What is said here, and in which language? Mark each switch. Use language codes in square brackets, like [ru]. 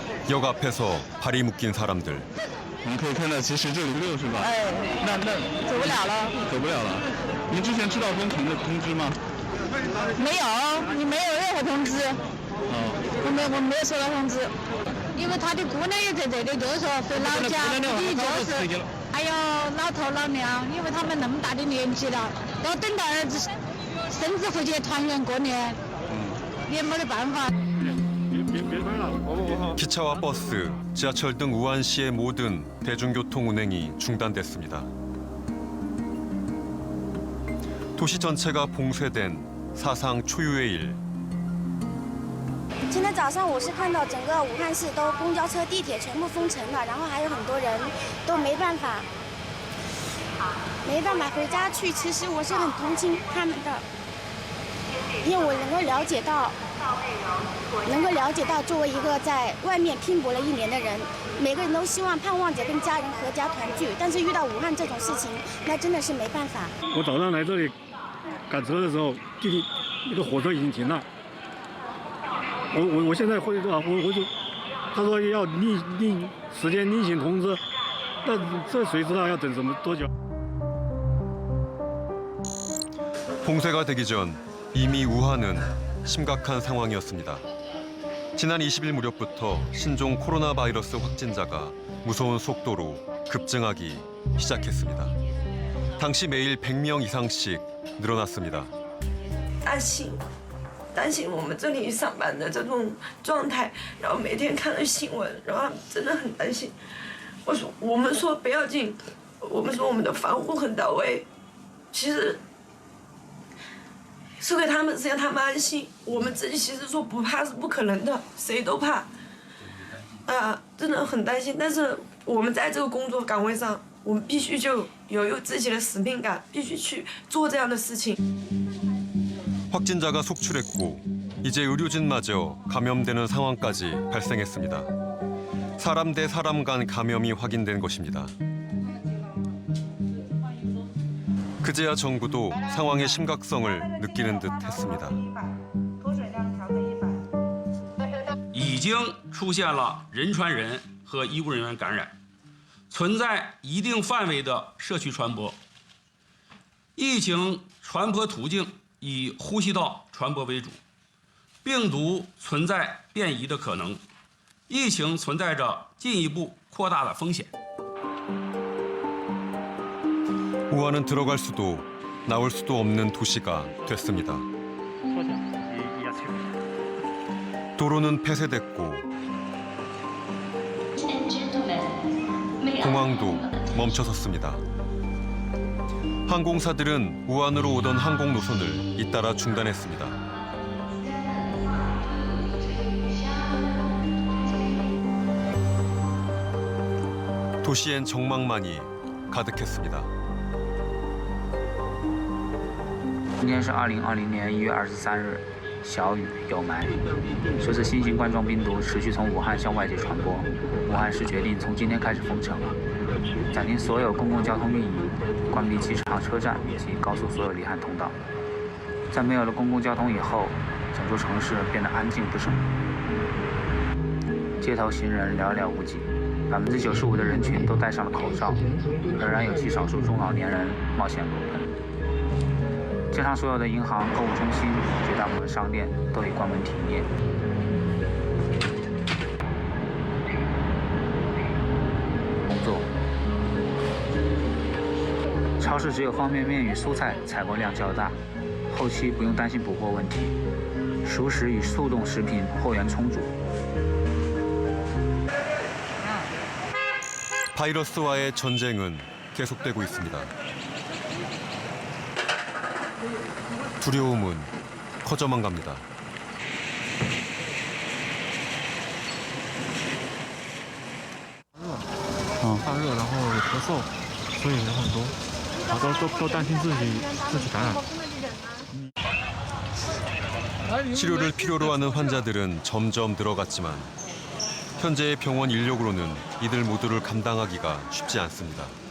[ko] 역 앞에서 발이 묶인 사람들. [zh] 我们可以看到，其实这里6是吧？那走不了了。走不了了。您之前知道封城的通知吗？没有，你没有任何通知。我没有收到通知，因为他的姑娘也在这里，就是说回老家，你就是还有老头老娘，因为他们那么大的年纪了，要等到儿子孙子回去团圆过年，也没得办法。 [ko] 기차와 버스, 지하철 등 우한시의 모든 대중교통 운행이 중단됐습니다. 도시 전체가 봉쇄된 사상 초유의 일. [zh] 今天早上我是看到整个武汉市都公交车、地铁全部封城了，然后还有很多人都没办法回家去。其实我是很同情他们的，因为我能够了解到作为一个在外面拼搏了1年的人，每个人都希望盼望着跟家人合家团聚，但是遇到武汉这种事情，那真的是没办法。我早上来这里赶车的时候，地铁那个火车已经停了。我现在会啊，我就他说要时间另行通知，那这谁知道要等多久？ [ko] 봉쇄가 되기 전 이미 우한은 심각한 상황이었습니다. 지난 20일 무렵부터 신종 코로나 바이러스 확진자가 무서운 속도로 급증하기 시작했습니다. 당시 매일 100명 이상씩 늘어났습니다. [zh] 担心我们这里上班的这种状态，然后每天看着新闻，然后真的很担心。我们说不要紧，我们说我们的防护很到位，其实是给他们是让他们安心。我们自己其实说不怕是不可能的，谁都怕。真的很担心。但是我们在这个工作岗位上，我们必须就有自己的使命感，必须去做这样的事情。 [ko] 확진자가 속출했고 이제 의료진마저 감염되는 상황까지 발생했습니다. 사람 대 사람 간 감염이 확인된 것입니다. 그제야 정부도 상황의 심각성을 느끼는 듯 했습니다. [zh] 已经出现了人传人和医务人员感染，存在一定范围的社区传播。疫情传播途径 以呼吸道传播为主，病毒存在变异的可能，疫情存在着进一步扩大的风险。 [ko] 우한은 들어갈 수도 나올 수도 없는 도시가 됐습니다. 도로는 폐쇄됐고 공항도 멈춰섰습니다. 항공사들은 우한으로 오던 항공 노선을 잇따라 중단했습니다. 도시엔 정막만이 가득했습니다. [zh] 今天是2020年1月23日，小雨有霾。随着新型冠状病毒持续从武汉向外界传播，武汉市决定从今天开始封城，暂停所有公共交通运营，关闭机场、车站及高速所有离汉通道。在没有了公共交通以后，整座城市变得安静不声，街头行人寥寥无几。 95%的人群都戴上了口罩，仍然有极少数中老年人冒险裸奔。街上所有的银行、购物中心、绝大部分商店都已关门停业。工作，超市只有方便面与蔬菜采购量较大，后期不用担心补货问题。熟食与速冻食品货源充足。 [ko] 바이러스와의 전쟁은 계속되고 있습니다. 두려움은 커져만 갑니다. [zh] 发热，然后咳嗽，所以人很多，都担心自己感染。 [ko] 치료를 필요로 하는 환자들은 점점 늘어갔지만 현재의 병원 인력으로는 이들 모두를 감당하기가 쉽지 않습니다.